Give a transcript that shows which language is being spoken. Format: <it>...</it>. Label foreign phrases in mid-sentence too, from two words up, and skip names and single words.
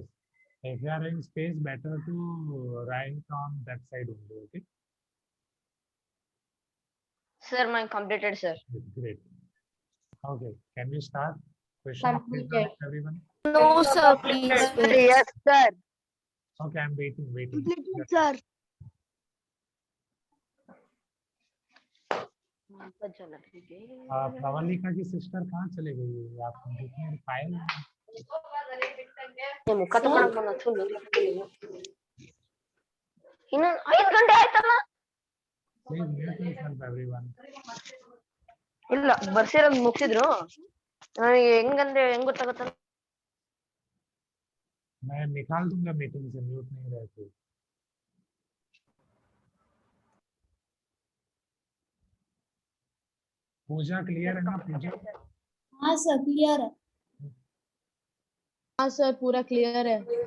<en>If you are in space, better to write on that side only. Okay. Sir, mine completed, sir. Great. Okay. Can we start? Question please, Completed. everyone. No, sir, please wait. Yes, sir. Okay, I'm waiting. sir.</en> <hi>प्रवलिका की सिस्टर कहाँ चले गई? आप देखने फाइल</hi> <kn>ಮುಖ ತಗೊಳಕ್ ಬಂದ ಇನ್ನು 5 ಗಂಟೆ ಆಯ್ತಲ್ಲ.</kn> <en>please mute yourself everyone.</en> <kn>ಇಲ್ಲ ಬರ್ಸಿರೋದ್ ಮುಗಿಸಿದ್ರು. ನನಗೆ ಹೆಂಗ್ ಗೊತ್ತಾಗುತ್ತಲ್ಲ.</kn> <hi>मैं निकाल दूंगा मीटिंग से, म्यूट नहीं रहती. पूजा क्लियर है ना? पूजा हाँ सर क्लियर है. हाँ सर, पूरा क्लियर है.</hi>